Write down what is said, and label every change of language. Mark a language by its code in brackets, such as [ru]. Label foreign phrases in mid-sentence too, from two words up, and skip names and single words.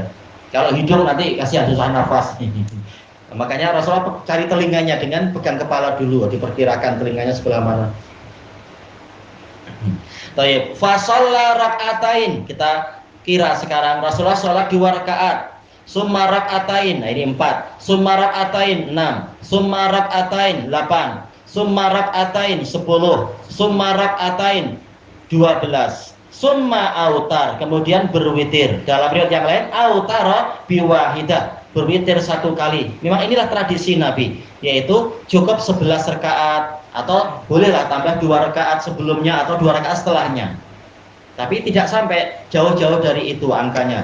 [id] Kalau hidup nanti kasihan susah nafas. Makanya Rasulullah cari telinganya dengan pegang kepala dulu, diperkirakan telinganya sebelah mana. [ar] Baik, فصلى ركعتين. [id] Kita kira sekarang Rasulullah sholat 2 rakaat. [ar] ثم ركعتين. [id] Nah, ini 4. [ar] ثم ركعتين 6. ثم ركعتين 8. ثم ركعتين 10. ثم ركعتين 12. ثم أوتر, [id] kemudian berwitir. Dalam riwayat yang lain [ar] أوتر بواحدة, [id] berwitir 1 kali. Memang inilah tradisi Nabi, yaitu cukup 11 rakaat atau bolehlah tambah 2 rakaat sebelumnya atau 2 rakaat setelahnya. Tapi tidak sampai jauh-jauh dari itu angkanya.